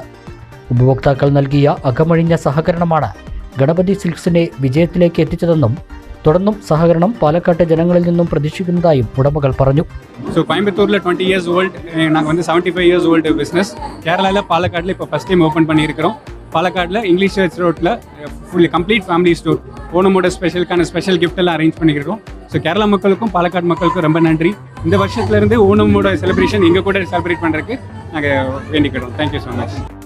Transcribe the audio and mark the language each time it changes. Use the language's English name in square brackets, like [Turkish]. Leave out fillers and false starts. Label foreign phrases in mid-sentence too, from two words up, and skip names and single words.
[Malayalam] ഉപഭോക്താക്കൾ നൽകിയ അകമഴിഞ്ഞ സഹകരണമാണ് ഗണപതി സിൽക്സിനെ വിജയത്തിലേക്ക് എത്തിച്ചതെന്നും തുടർന്നും സഹകരണം പാലക്കാട്ടെ ജനങ്ങളിൽ നിന്നും പ്രതീക്ഷിക്കുന്നതായും ഉടമകൾ പറഞ്ഞു. [Tamil] கோயம்புத்தூரில் [English] 20 years old, [Tamil] நாங்கள் [English] 75 years old [Tamil] பிஸ்னஸ். கேரளாவில் பாலக்காட்டில் இப்போ [English] first time [Tamil] ஓப்பன் பண்ணியிருக்கிறோம். பாலக்காட்டில் இங்கிலீஷ் சர்ச் ரோட்டில் [English] fully complete family store. [Tamil] ஓணமோட ஸ்பெஷலுக்கான [English] special gift [Tamil] எல்லாம் அரேஞ்ச் பண்ணியிருக்கிறோம். ஸோ கேரளா மக்களுக்கும் பாலக்காடு மக்களுக்கும் ரொம்ப நன்றி. இந்த வருஷத்துலேருந்து ஓணமோட செலிப்ரேஷன் எங்கள் கூட செலிப்ரேட் பண்ணுறதுக்கு நாங்கள் வேண்டிக்கிறோம். [English] thank you so much.